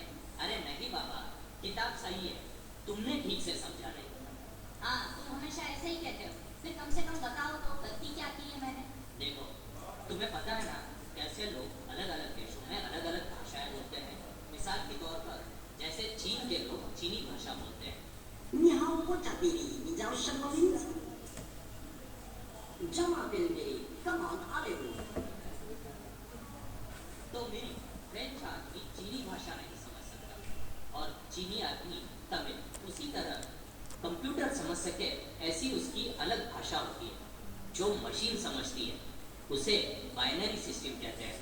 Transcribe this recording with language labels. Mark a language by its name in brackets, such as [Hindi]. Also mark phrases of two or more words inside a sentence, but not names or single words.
[Hindi] अरे नहीं बाबा, किताब सही है, तुमने ठीक से समझा नहीं। हाँ, तुम हमेशा ऐसे ही कहते हो। फिर कम से कम बताओ तो गलती क्या की है मैंने? देखो, तुम्हें पता है ना कैसे लोग अलग अलग देशों में अलग अलग भाषाएं बोलते हैं। मिसाल के तौर पर जैसे चीन के लोग चीनी भाषा बोलते हैं। [Chinese] 你好，我叫比利，你叫什么名字？叫嘛比利，干嘛打的我？ [Hindi] तो मेरी फ्रेंच आदमी चीनी भाषा नहीं समझ सकता और चीनी आदमी तमिल। उसी तरह कंप्यूटर समझ सके ऐसी उसकी अलग भाषा होती है जो मशीन समझती है। उसे [English] binary system [Hindi] कहते हैं।